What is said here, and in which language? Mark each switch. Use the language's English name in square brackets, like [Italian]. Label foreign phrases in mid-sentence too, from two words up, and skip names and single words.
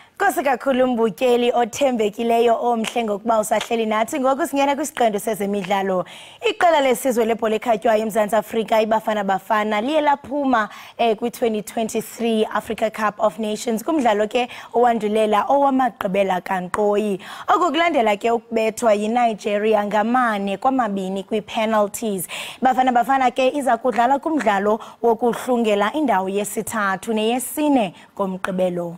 [Xhosa] Enkosi kakhulu mbukeli othembekileyo omhle ngokuba usahleli nathi ngoku singena kwisiqendu sezemidlalo. Iqela lesizwe lebhola ekhatywayo eMzantsi Afrika iBafana Bafana liye laphuma kwi-2023 Africa Cup of Nations kumdlalo ke owandulela owamagqibela kankqoyi. Okulandela ke ukubethwa yiNigeria ngamane-2 kwi-penalties. Bafana Bafana ke iza kudlala kumdlalo wokuhlungela indawo yesithathu neyesine ngomgqibelo.